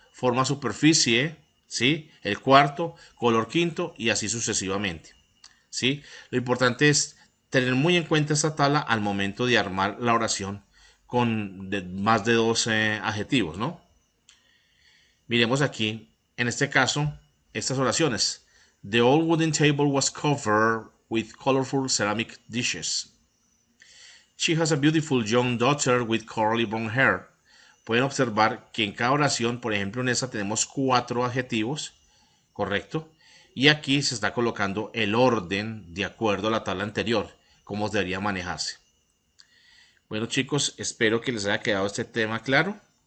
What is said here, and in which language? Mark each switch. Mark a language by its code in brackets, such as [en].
[es] Forma, superficie, ¿sí? El cuarto. Color, quinto, y así sucesivamente, ¿sí? Lo importante es tener muy en cuenta esta tabla al momento de armar la oración con más de 2 adjetivos, ¿no? Miremos aquí, en este caso, estas oraciones. [en] The old wooden table was covered with colorful ceramic dishes. She has a beautiful young daughter with curly brown hair. [es] Pueden observar que en cada oración, por ejemplo en esta tenemos 4 adjetivos, ¿correcto? Y aquí se está colocando el orden de acuerdo a la tabla anterior, cómo debería manejarse. Bueno chicos, espero que les haya quedado este tema claro.